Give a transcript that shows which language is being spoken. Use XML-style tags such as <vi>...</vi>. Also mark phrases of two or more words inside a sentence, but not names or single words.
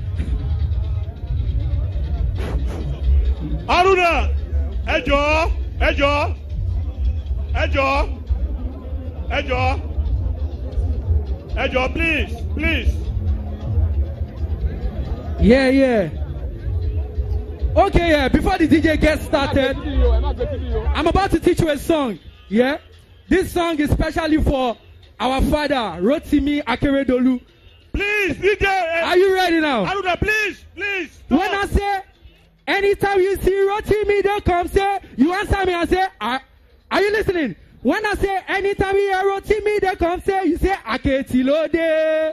<en>Aruna, Ejo, please. Yeah. Okay, yeah, before the DJ gets started, I'm about to teach you a song, yeah? This song is specially for our father, Rotimi Akeredolu. Please, DJ. Are you ready now? Aruna, please. When I say, anytime you see Rotimi, don't come say, you answer me and say, are you listening? When I say, anytime you hear Rotimi, don't come say, you say, Aketi Lode.</en>